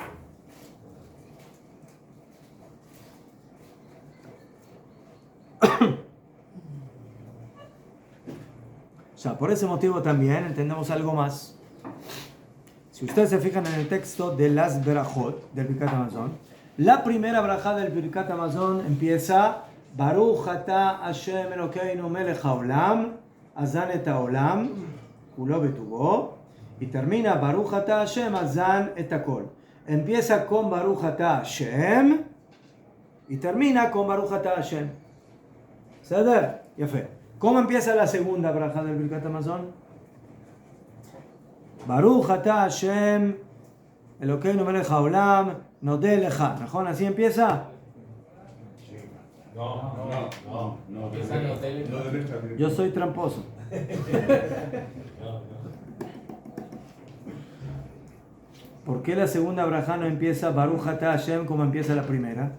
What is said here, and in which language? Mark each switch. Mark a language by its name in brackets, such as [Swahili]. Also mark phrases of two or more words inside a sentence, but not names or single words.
[Spanish] O sea, por ese motivo también entendemos algo más. Si ustedes se fijan en el texto de las Berajot del [Hebrew] ברכת המזון, [Spanish] la primera braja del Birkat Hamazon empieza [Hebrew] ברוך אתה השם אלוקינו מלך העולם הזן את העולם כולו בטובו, [Spanish] y termina [Hebrew] ברוך אתה השם הזן את הכל. [Spanish] Empieza con [Hebrew] ברוך אתה השם [Spanish] y termina con [Hebrew] ברוך אתה השם. [Spanish] ¿Sader? Ya fe. ¿Cómo empieza la segunda braja del [Hebrew] ברכת המזון? ברוך אתה השם אלוקינו מלך העולם נודה לך. ¿נכון? [Spanish] ¿Así empieza? No. Yo soy tramposo. ¿Por qué la segunda braja no empieza [Hebrew] ברוך אתה השם [Spanish] como empieza la primera?